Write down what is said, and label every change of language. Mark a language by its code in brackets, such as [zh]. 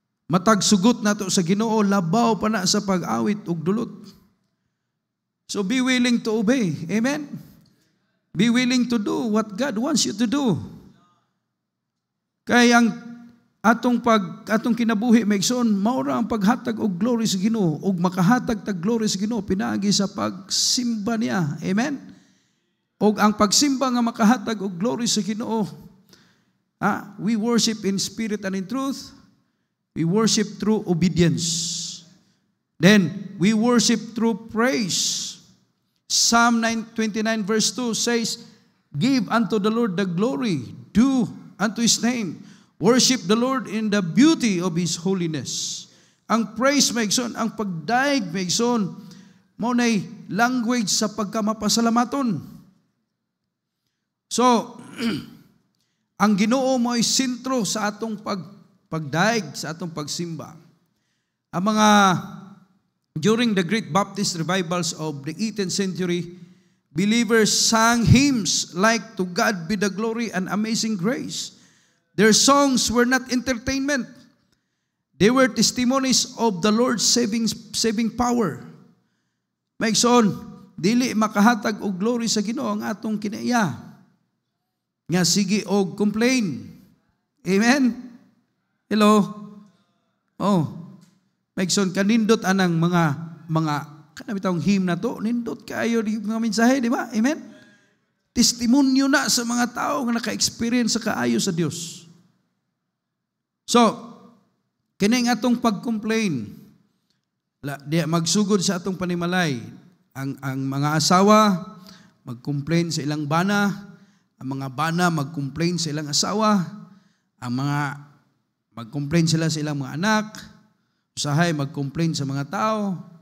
[ceb] Matag sugot nato sa Ginoo, labaw pa na sa pag-awit og dulot. [en] So be willing to obey. Amen? Be willing to do what God wants you to do. [ceb] Kaya ang atong kinabuhi maigsoon, maura ang paghatag og glory sa Ginoo, og makahatag tag glory sa Ginoo pinaagi sa pagsimba niya. Amen. Og ang pagsimba nga makahatag og glory sa Ginoo, [en] we worship in spirit and in truth. We worship through obedience. Then we worship through praise. Psalm 29 verse 2 says, "Give unto the Lord the glory due unto His name. Worship the Lord in the beauty of His holiness." [ceb] Ang praise, maigsoon, ang pagdaig, maigsoon, mo na'y language sa pagkamapasalamaton. So, ang Ginoo mo ay sentro sa atong pagdaig, sa atong pagsimba. Ang mga, [en] during the great Baptist revivals of the 18th century, believers sang hymns like "To God be the glory and amazing grace." Their songs were not entertainment. They were testimonies of the Lord's saving power. [ceb] Maigsoon, dili makahatag og glory sa Ginoo ang atong kinaiya. Nga sige og complain. Amen? Hello? Oh. Maigsoon, kanindot anang mga kanabitang hymn na to, nindot kayo di mga mensahe, di ba? Amen? Testimonyo na sa mga tao nga naka-experience sa kaayo sa Dios. So, Kining atong pag-complain, di magsugod sa atong panimalay. Ang mga asawa, mag-complain sa ilang bana. Ang mga bana, mag-complain sa ilang asawa. Ang mga, mag-complain sila sa ilang mga anak. Usahay, mag-complain sa mga tao.